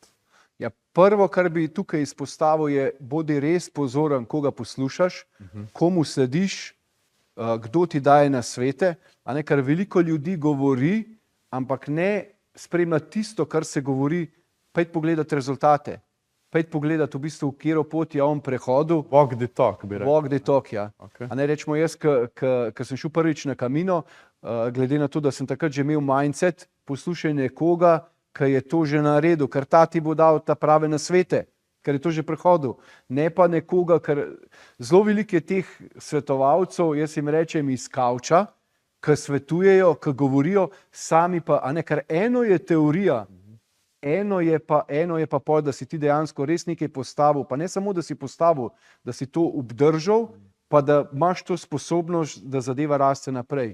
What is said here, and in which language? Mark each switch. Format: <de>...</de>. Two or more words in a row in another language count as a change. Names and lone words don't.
<sl>Ja, prvo, kar bi tukaj izpostavil, je, bodi res pozoren, koga poslušaš, komu slediš, kdo ti daje nasvete, ker veliko ljudi govori, ampak ne spremlja tisto, kar se govori, pojdi pogledati rezultate. Pojdi pogledati v bistvu, kjero pot je on prehodil.</sl> <en>Walk the talk,</en> <sl>bi rekel.</sl> <en>Walk the talk,</en> <sl>ja. Okay. Rečemo jaz, ko sem šel prvič na Camino, glede na to, da sem takrat že imel mindset, poslušaj nekoga, ki je to že naredil, ker ta ti bo dal ta prave nasvete, ker je to že prehodil. Ne pa nekoga, ker zelo veliko je teh svetovalcev, jaz jim rečem iz kavča, ki svetujejo, ki govorijo, sami pa, ker eno je teorija, eno je pa pol, da si ti dejansko res nekaj postavil, pa ne samo, da si postavil, da si to obdržal, pa da imaš to sposobnost, da zadeva raste naprej.</sl>